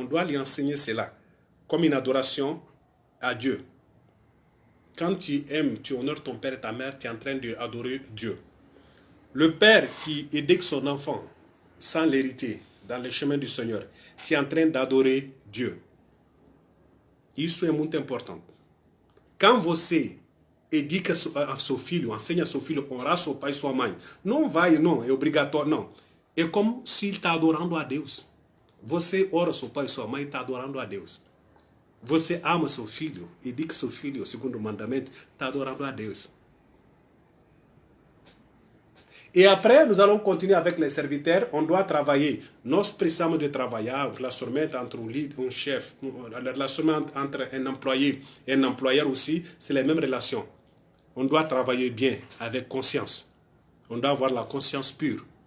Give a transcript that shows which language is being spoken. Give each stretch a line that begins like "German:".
French: On doit lui enseigner cela, comme une adoration à Dieu. Quand tu aimes, tu honores ton père et ta mère, tu es en train d'adorer Dieu. Le père qui éduque son enfant sans l'hériter dans le chemin du Seigneur, tu es en train d'adorer Dieu.
Portuguese: Isso é muito importante. Quand você educa a seu filho, ensina a seu filho a honrar seu pai e sua mãe, não é obrigatório, não. É como se ele está adorando a Deus. Você ora seu pai e sua mãe, está adorando a Deus. Você ama seu filho, educa seu filho, segundo o mandamento, está adorando a Deus.
French: Et après, nous allons continuer avec les serviteurs. On doit travailler.
Portuguese: Nós precisamos de trabalhar, o relacionamento entre um chef,
French: le relationnement entre un employé et un employeur aussi, c'est les mêmes relations. On doit travailler bien, avec conscience. On doit avoir la conscience pure.